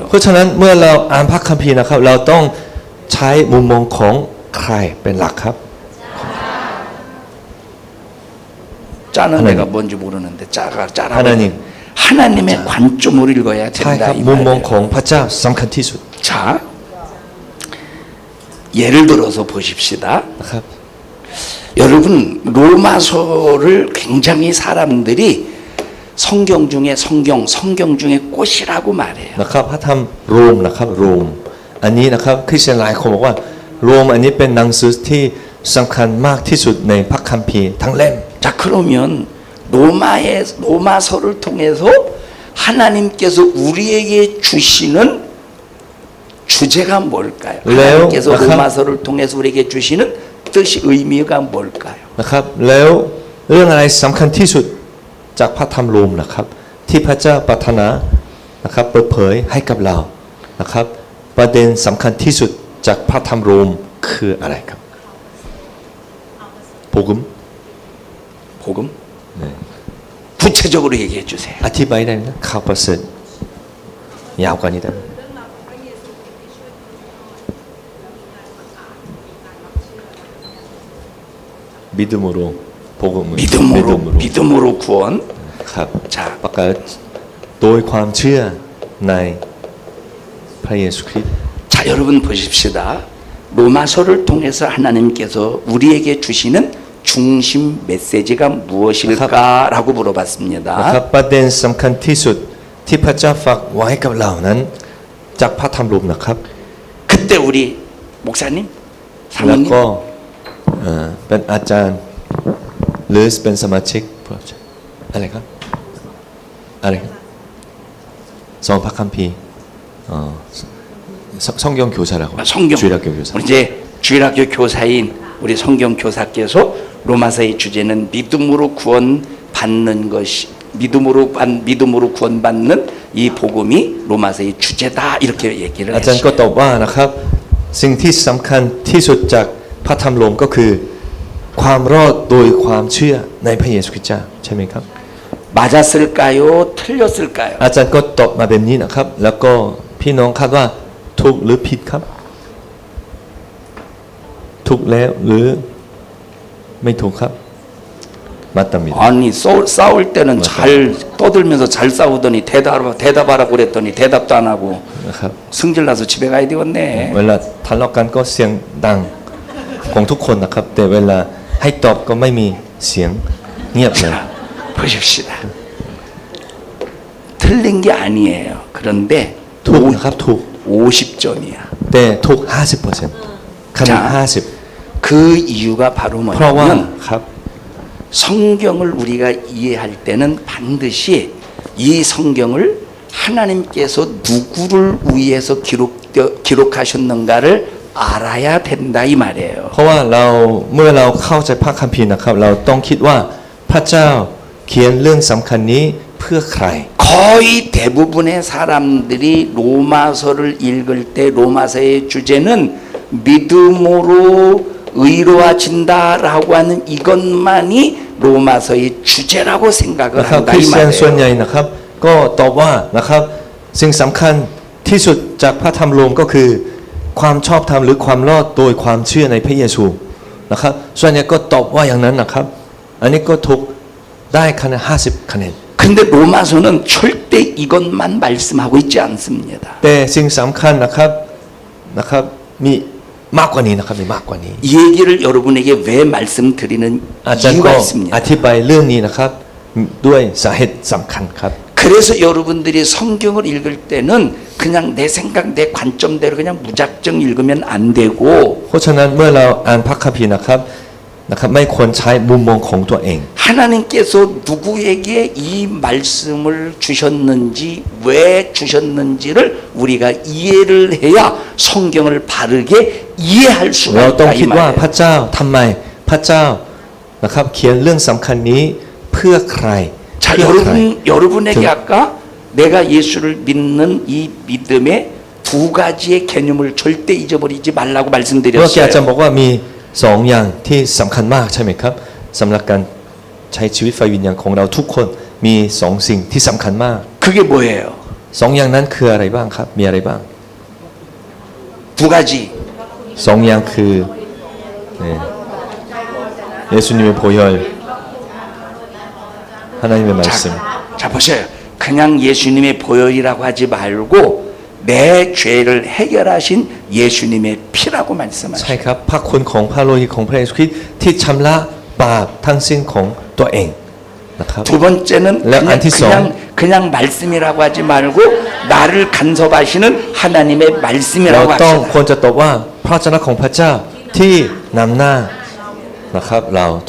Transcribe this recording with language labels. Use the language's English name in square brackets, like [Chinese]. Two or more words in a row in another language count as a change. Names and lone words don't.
[Thai] เพราะฉะนั้นเมื่อเราอ่านพระคัมภีร์นะครับ เราต้องใช้มุมมองของใครเป็นหลักครับ [Korean] 짜는 하나님. 내가 뭔지 모르는데 짜라고 하나님. 하나님의 관점으로 읽어야 [Thai] ใช่ค [Korean] 된다 [Thai] รับ [Korean] 이 [Thai] มุมมอง [Korean] 말이에요. [Thai] ของพระเจ้าสำคัญที่สุด [Korean] 자 예를 들어서 보십시다. [Thai] นะครับ [Korean] 여러분 로마서를 굉장히 사람들이 성경 중에 성경 중에 꽃이라고 말해요. [Thai] นะครับพระธรรมโรมนะครับโรมอันนี้นะครับคริสเตียนหลายคนบอกว่าโรมอันนี้เป็นหนังสือที่สำคัญมากที่สุดในพระคัมภีร์ทั้งเล่ม [Korean] 자 그러면 로마서를 통해서 하나님께서 우리에게 주시는 주제가 뭘까요? 하나님께서 로마서를 통해서 우리에게 주시는 뜻이 의미가 뭘까요? [Thai] นะครับแล้วเรื่องอะไรสำคัญที่สุดจากพระธรรมโรมนะครับที่พระเจ้าปรารถนานะครับเปิดเผยให้กับเรานะครับประเด็นสำคัญที่สุดจากพระธรรมโรมคืออะไรครับ 복음 [Korean] 복음? 구체적으로 얘기해 주세요. [Thai] อธิบายได้ไหมข่าวประเสริฐยาวกว่านี้ได้ไหม [Korean] 믿음으로 복음을 믿음으로 구원. [Thai] ครับ [Korean] 자 [Thai] ประกาศโดยความเชื่อในพระเยซูคริสต์ [Korean] 자 여러분 보십시다. 로마서를 통해서 하나님께서 우리에게 주시는 중심 메시지가 무엇일까라고 [Thai] นะครับ [Korean] 물어봤습니다. [Thai] ประเด็นสำคัญที่สุดที่พระเจ้าฝากไว้กับเรานั้นจากพระธรรมโรมนะครับ [Korean] 그때 우리 목사님, [Thai] แล้ว [Korean] 사모님 [Thai] ก็เป็นอาจารย์หรือเป็นสมาชิกอะไรครับอะไรครับสอนพระคัมภีร์ [Korean] 성경 교사라고 성경 주일학교 교사 우리 이제 주일학교 교사인 우리 성경 교사께서 로마서의 주제는 믿음으로 구원받는 것이 믿음으로 구원받는 이 복음이 로마서의 주제다 이렇게 얘기를 [Thai] อาจารย์ก็ [Korean] 했어요. [Thai] ตอบว่านะครับสิ่งที่สำคัญที่สุดจากพระธรรมโรมก็คือความรอดโดยความเชื่อในพระเยซูคริสต์เจ้าใช่ไหมครับ [Korean] 맞았을까요? 틀렸을까요? [Thai] อาจารย์ก็ตอบมาแบบนี้นะครับ แล้วก็พี่น้องคาดว่าถูกหรือผิดครับถูกแล้วหรือไม่ถูกครับ 맞답니다. [Korean] 아니 싸울 때는 잘 떠들면서 잘 싸우더니 대답하라고 그랬더니 대답도 안 하고 [Thai] นะครับ [Korean] 승질나서 집에 가야 되겠네. [Thai] เวลาทะเลาะกันก็เสียงดังของทุกคนนะครับ แต่เวลาให้ตอบก็ไม่มีเสียงเงียบเลย [Korean] 자, 보십시다. 틀린 게 아니에요. 그런데 [Thai] ถูกนะครับถูก [Korean] 50점이야. [Thai] แต่ถูก 50% คะแนน [Korean] 자, 50 그 이유가 바로 [Thai] เพราะว่า [Korean] 뭐냐면 [Thai] ครับ [Korean] 성경을 우리가 이해할 때는 반드시 이 성경을 하나님께서 누구를 위해서 기록하셨는가를 알아야 된다 이 말이에요. [Thai] เพราะว่าเราเมื่อเราเข้าใจพระคัมภีร์นะครับ เราต้องคิดว่าพระเจ้าเขียนเรื่องสำคัญนี้เพื่อใคร [Korean] 거의 대부분의 사람들이 로마서를 읽을 때 로마서의 주제는 믿음으로 의로워진다라고 하는 이것만이 로마서의 주제라고 생각을 [Thai] นะครับ [Korean] 한다 [Thai] คริ [Korean] 이 [Thai] สเตียนส่วนให [Korean] 말이에요. [Thai] ญ่นะครับ ก็ตอบว่านะครับสิ่งสำคัญที่สุดจากพระธรรมโรมก็คือ ความชอบธรรมหรือความรอดโดยความเชื่อในพระเยซูนะครับ ส่วนใหญ่ก็ตอบว่าอย่างนั้นนะครับ อันนี้ก็ถูกได้คะแนน50 คะแนน [Korean] 근데 로마서는 절대 이것만 말씀하고 있지 않습니다. [Thai] แต่สิ่งสำคัญนะครับมีมากกว่านี้นะครับมีมากกว่านี้ [Korean] 이 얘기를 여러분에게 왜 말씀드리는 [Thai] อาจารย์ก็ [Korean] 이유가 [Thai] อ [Korean] 있습니다. [Thai] ธิบายเรื่องนี้นะครับ ด้วยสาเหตุสำคัญครับ [Korean] 그래서 여러분들이 성경을 읽을 때는 그냥 내 생각, 내 관점대로 그냥 무작정 읽으면 안 되고 [Thai] เพราะฉะนั้นเมื่อเราอ่านพระคัมภีร์นะครับไม่ควรใช้มุมมองของตัวเอง [Korean] 하나님께서 누구에게 이 말씀을 주셨는지 왜 주셨는지를 우리가 이해를 해야 성경을 바르게 이해할 [Thai] เรา [Korean] 수가 [Thai] ต้อง [Korean] 있다 이 [Thai] คิดว่าพ [Korean] 말이에요. [Thai] ระเจ้าทำไมพระเจ้านะครับเขียนเรื่องสำคัญนี้เพื่อใคร [Korean] 자 [Thai] เพื่อใคร [Korean] 여러분에게 아까 내가 예수를 믿는 이 믿음의 두 가지의 개념을 절대 잊어버리지 말라고 [Thai] เมื่อกี้อาจารย์ [Korean] 말씀드렸어요. [Thai] บอกว่ามีสองอย่างที่สำคัญมากใช่ไหมครับสำหรับการใช้ชีวิตไฟวิญญาณของเราทุกคนมีสองสิ่งที่สำคัญมาก [Korean] 그게 뭐예요? [Thai] สองอย่างนั้นคืออะไรบ้างครับมีอะไรบ้าง [Korean] 두 가지. [Thai] สองอย่างคือ [Korean] 예수님의 보혈 하나님의 말씀 자 보세요. 그냥 예수님의 보혈이라고 하지 말고 내 죄를 해결하신 예수님의 피라고 [Thai] ใช่ [Korean] 말씀하셔요. [Thai] ครับพระคุณของพระโลหิตของพระเยซูคริสต์ที่ชำระบาปทั้งสิ้นของตัวเองนะครับ [Korean] 두 번째는 네, 안티성. 그냥 말씀이라고 하지 말고 나를 간섭하시는 하나님의 [Thai] เรา [Korean] 말씀이라고 [Thai] ต้อง [Korean] 하시다. [Thai] ควรจะตอบว่าพระวจนะของพระเจ้าที่นำหน้านะครับเราทุก